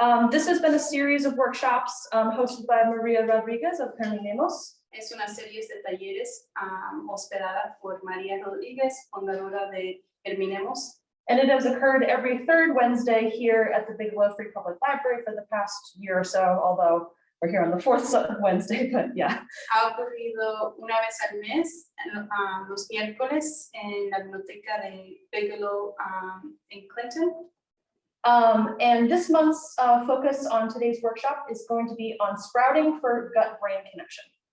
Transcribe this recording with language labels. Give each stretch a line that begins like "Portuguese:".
English: This has been a series of workshops hosted by Maria Rodriguez of Terminemos.
Spanish: Es una serie de talleres hospedada por María Rodríguez, fundadora de Terminemos.
English: And it has occurred every third Wednesday here at the Bigelow Free Public Library for the past year or so, although we're here on the fourth Wednesday, but yeah.
Spanish: Ha ocurrido una vez al mes, los miércoles, en la biblioteca de Bigelow en Clinton.
English: And this month's focus on today's workshop is going to be on sprouting for gut-brain connection.